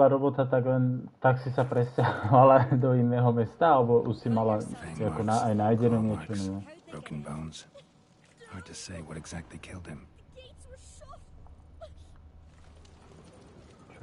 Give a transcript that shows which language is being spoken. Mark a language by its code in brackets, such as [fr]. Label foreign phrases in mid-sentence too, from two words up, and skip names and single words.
[sk] robota, tak si sa presťahovala do iného mesta, alebo už si mala ako aj nájdené niečo? No? [en] Broken bones. Hard to say what exactly killed him. [sk] Čo?